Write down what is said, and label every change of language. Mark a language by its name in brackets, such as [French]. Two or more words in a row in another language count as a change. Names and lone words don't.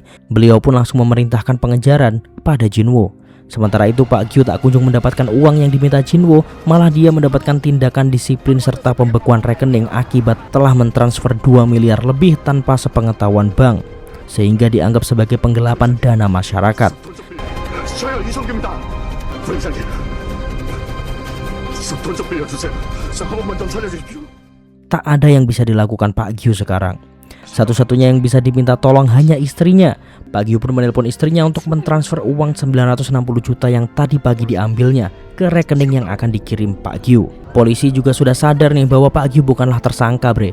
[Indonesian] Beliau pun langsung memerintahkan pengejaran pada Jinwoo. Sementara itu Pak Gyu tak kunjung mendapatkan uang yang diminta Jinwoo, malah dia mendapatkan tindakan disiplin serta pembekuan rekening akibat telah mentransfer 2 miliar lebih tanpa sepengetahuan bank, sehingga dianggap sebagai penggelapan dana masyarakat. [Korean] 저요 이성규입니다. 부장님, 돈 좀 빌려주세요. 한 번만 좀 살려주십시오. [Indonesian] Tak ada yang bisa dilakukan Pak Gyu sekarang. Satu-satunya yang bisa diminta tolong hanya istrinya. Pak Gyu pun menelpon istrinya untuk mentransfer uang 960 juta yang tadi pagi diambilnya ke rekening yang akan dikirim Pak Gyu. Polisi juga sudah sadar nih bahwa Pak Gyu bukanlah tersangka, bre.